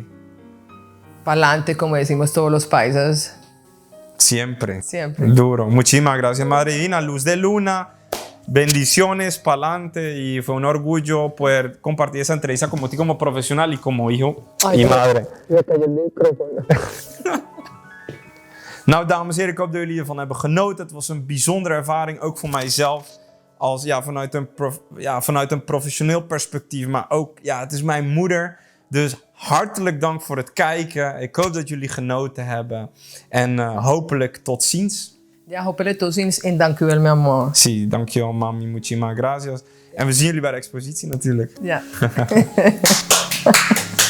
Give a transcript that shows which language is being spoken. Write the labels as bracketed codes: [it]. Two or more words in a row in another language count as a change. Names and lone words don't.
[es] Pa'lante, como decimos todos los paisas. Siempre. Siempre. Duro. Muchísimas gracias, Madre Divina. Luz de Luna, bendiciones, pa'lante. Y fue un orgullo poder compartir esa entrevista como ti, como profesional y como hijo y madre. Me cayó el micrófono. [nl] Nou, dames en heren, ik hoop dat jullie ervan hebben genoten. Het was een bijzondere ervaring, ook voor mijzelf. Vanuit een professioneel perspectief, maar ook, het is mijn moeder. Dus hartelijk dank voor het kijken. Ik hoop dat jullie genoten hebben. En hopelijk tot ziens. Ja, hopelijk tot ziens en dank u wel, mijn amor. [es] Sí, dankjewel, mami. Muchísimas gracias. En we zien jullie bij de expositie natuurlijk. Ja.